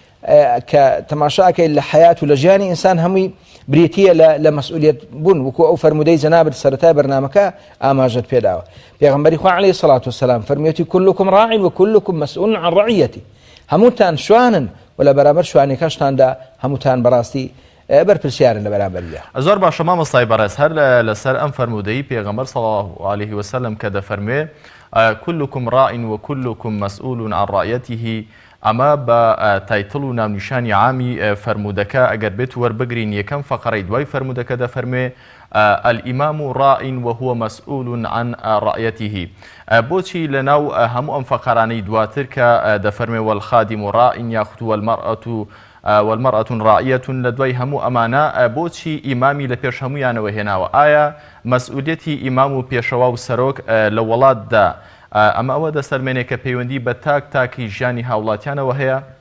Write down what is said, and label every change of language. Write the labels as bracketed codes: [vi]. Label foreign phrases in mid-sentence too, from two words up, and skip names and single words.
[ckb] کە تەماشاکەی لە حیات و لە ژیانی ئینسان هەمووی بریتیە لە مەسئولیت بوون وەکو ئەو فەرمودەی جەنابەت سەرەتای بەرنامەکە ئاماژەت پێداوە پێغەمبەری خوا [ar] عەلەیهی سەڵات وسەلام [ckb] فەرموویەتی [ar] كلكم راع وكلكم مسؤول عن رعيته [ckb] هەمووتان شوانن و لە بەرامبەر شوانەکەشتاندا هەمووتان بەڕاستی بەرپرسیارن لە بەرامبەریدا زۆر باشە مامۆستای بەڕێز هەر لەسەر ئەم فەرمودەی پێغەمبەر [ar] صلی الله عليه وسلم [ckb] کە دەفەرموێ [ar] كلكم راع وكلكم مسؤول عن رعيته [ckb] ئەمە بە تایتڵ و ناونیشانی عامی فەرمودەکە ئەگەر بێت وەربگرین یەکەم فەقەرەی دوای فەرمودەکە دەفەرموێ [ar] الإمام راع وهو مسؤول عن رعيته [ckb] بۆچی لەناو هەموو ئەم فەقەرانەی دواتر کە دەفەرمێ [ar] والخادم راع [ckb] یاخود [ar] والمرأة راعية [ckb] لە دوای هەموو ئەمانە بۆچی ئیمامی لە پێش هەموویانەوە هێناوە ئایا مەسئولیەتی ئیمام و پێشەوا و سەرۆک لە وڵاتدا ئەمە ئەوە دەسەرمێنێ کە پەیوەندی بە تاکی ژیانی هاوڵاتیانەوە هەیە؟